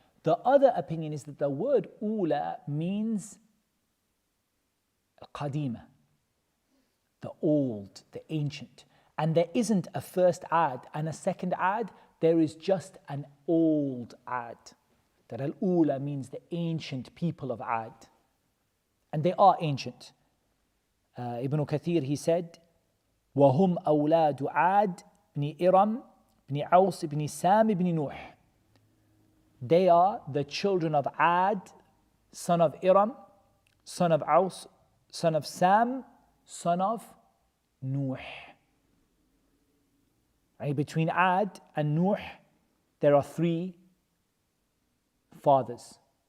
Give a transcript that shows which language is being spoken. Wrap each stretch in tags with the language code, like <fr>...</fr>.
<en>The other opinion is that the word Ula means Qadima. the old, the ancient. And there isn't a first ad and a second ad, there is just an old ad. That al-ula means the ancient people of Ad. And they are ancient.</en> <ar>Ibn Kathir,</ar> <en>he said,</en> <ar>وَهُمْ أَوْلَادُ عَادٍ بْنِ إِرَمْ بْنِ عَوْسِ بْنِ سَامِ بْنِ نُوح.</ar> <en>They are the children of Ad, son of Iram, son of Aus, son of Sam, son of Nuh. Between Ad and Nuh, there are 3 fathers.</en>